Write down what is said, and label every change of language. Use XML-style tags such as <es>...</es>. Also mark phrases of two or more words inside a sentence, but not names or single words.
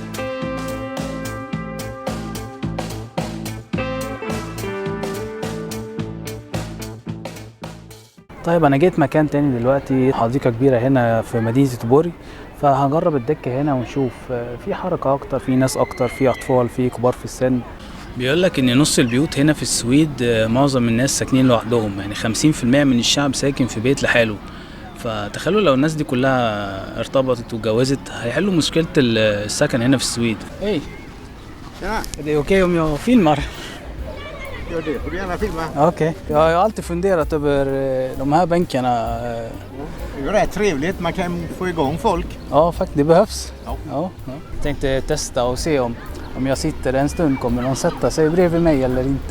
<ar>طيب انا جيت مكان تاني دلوقتي، حديقه كبيره هنا في مدينه تيتوبوري، فهنجرب الدكه هنا ونشوف في حركه اكتر، في ناس اكتر، في اطفال، في كبار في السن. بيقول لك ان نص البيوت هنا في السويد معظم الناس ساكنين لوحدهم، يعني 50% من الشعب ساكن في بيت لحاله. فتخيلوا لو الناس دي كلها ارتبطت واتجوزت هيحلوا مشكله السكن هنا في السويد.</ar> <sv>ايه det är okej om jag filmar? Gör det, får du gärna filma. Okej. Jag har alltid funderat över de här bänkarna. Det är rätt trevligt, man kan få igång folk. Ja, faktiskt det behövs. Ja. Ja. Jag tänkte testa och se om jag sitter en stund kommer någon sätta sig bredvid mig eller inte.</sv>